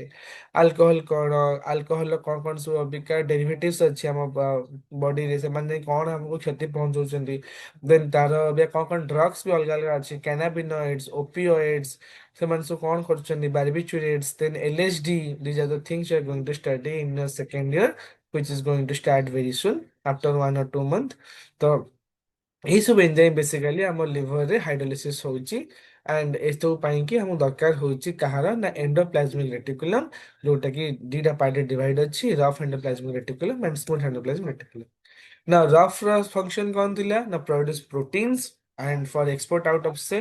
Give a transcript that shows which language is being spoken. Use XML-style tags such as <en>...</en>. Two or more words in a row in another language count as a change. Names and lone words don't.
<or>ଆଲକୋହଲ କଣ, ଆଲକୋହଲର କଣ କଣ ସବୁ ଅବିକା ଡେରିଭେଟିଭ୍ସ ଅଛି ଆମ ବଡିରେ, ସେମାନେ କଣ ଆମକୁ କ୍ଷତି ପହଞ୍ଚଉଛନ୍ତି। ଦେନ୍ ତାର ଏବେ କଣ କଣ ଡ୍ରଗ୍ସ ବି ଅଲଗା ଅଲଗା ଅଛି, କ୍ୟାନାବିନଏଡ୍ସ, ଓପିଓଏଡ୍ସ, ସେମାନେ ସବୁ କଣ କରୁଛନ୍ତି, ବାର୍ବିଚୁରେଟ୍ସ, ଦେନ୍ ଏଲଏସଡି।</or> <en>These are the things you are going to study in your second year which is going to start very soon after 1 or 2 months।</en> <or>ତ ଏଇସବୁ ଏନ୍ଜାଇମ୍ ବେସିକାଲି ଆମ ଲିଭରରେ ହାଇଡ୍ରୋଲିସିସ୍ ହଉଛି, ଆଣ୍ଡ ଏସବୁ ପାଇଁ କି ଆମକୁ ଦରକାର ହଉଛି କାହାର ନା</or> <en>endoplasmic reticulum,</en> <or>ଯୋଉଟା କି ଦିଟା ପାର୍ଟରେ ଡିଭାଇଡ ଅଛି,</or> <en>rough endoplasmic reticulum and smooth endoplasmic reticulum.</en> <or>ନା ରଫ୍ ର ଫଙ୍କସନ କଣ ଥିଲା ନା</or> <en>produce proteins and for export out of cell.</en>